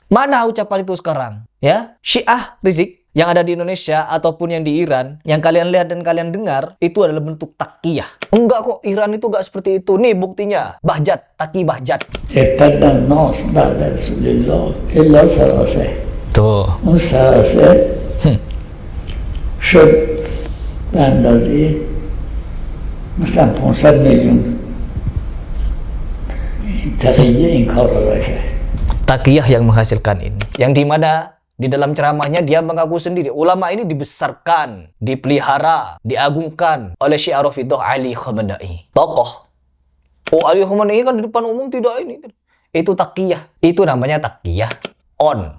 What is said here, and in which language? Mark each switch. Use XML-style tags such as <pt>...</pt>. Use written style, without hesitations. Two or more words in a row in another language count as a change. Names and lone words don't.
<id>Mana ucapan itu sekarang? Ya, Syiah Rizik yang ada di Indonesia ataupun yang di Iran, yang kalian lihat dan kalian dengar, itu adalah bentuk takiyah. Enggak kok, Iran itu enggak seperti itu. Nih buktinya, Bahjat, Taki Bahjat. Tuh.</id> <fa>شد به اندازه مثلا 500 میلیون تقیه این کار را کرد.</fa> <id>Takiyah yang menghasilkan ini, yang dimana di dalam ceramahnya dia mengaku sendiri ulama ini dibesarkan, dipelihara, diagungkan oleh Syiah Rafidhah Ali Khamenei, tokoh. Oh, Ali Khamenei kan di depan umum tidak ini. Itu takiyah. Itu namanya takiyah on.</id>